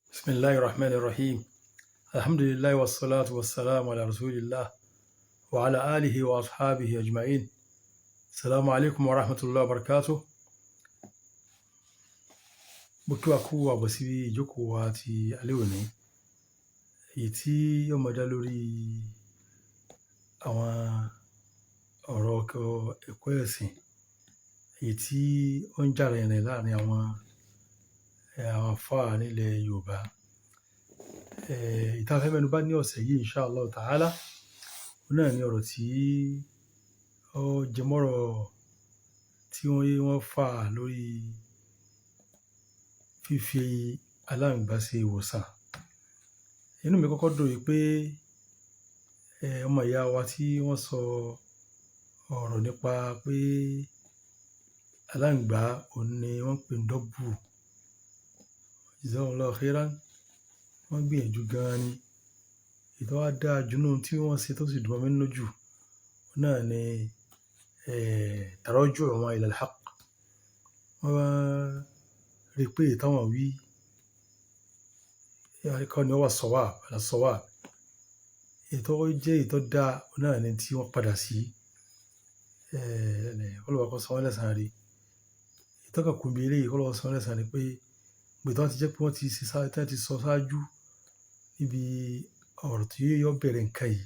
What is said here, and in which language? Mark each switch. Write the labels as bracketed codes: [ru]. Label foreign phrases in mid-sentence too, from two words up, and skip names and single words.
[ar] بسم الله الرحمن الرحيم. الحمد لله والصلاة والسلام على رسول الله وعلى آله وأصحابه أجمعين. السلام عليكم ورحمة الله وبركاته. [yo] Mo kí wa kú àbọ̀ sí ìjókòó wa ti alẹ́ òní, èyí tí yóò máa dá lórí àwọn ọ̀rọ̀ ẹ̀kọ́ ẹ̀sìn, èyí tí ó ń jà rìnrìn láàrin àwọn àfáà nílẹ̀ Yorùbá. Ìta fẹ́ mẹ́nu bà ní ọ̀sẹ̀ yìí [ar] إن شاء الله تعالى, [yo] òun náà ni ọ̀rọ̀ tí ó jẹmọ́rọ̀ tí wọ́n fà lórí fífi aláǹgbá ṣe ìwòsàn. Inú mi kọ́kọ́ dùn wípé ọmọ ìyá wa tí wọ́n sọ ọ̀rọ̀ nípa pé aláǹgbá òun ni wọ́n pè ní dọ́bù. [ar] جزاكم الله خيرا. [yo] Wọ́n gbìyànjú gan-an ni. Ètò wa dáa jù nínú tí wọ́n ṣe tó sì dùn mí nínú jù, òun náà ni [ar] تراجعهم إلى الحق. [yo] Wọ́n rí pé táwọn wí kọ́ ni ó wà sawab. Ètò jẹ́ ètò dáa, òun náà ni tí wọ́n padà sí. Ọlọ́run kó san wọ́n lẹ́san rí. Ètò kan kù bí eléyìí, Ọlọ́run san wọ́n lẹ́san rí pé gbogbo tí wọ́n ti jẹ́ pé wọ́n ti sọ ṣáájú níbi ọ̀rọ̀ tí yóò bẹ̀rẹ̀ nǹkan yìí.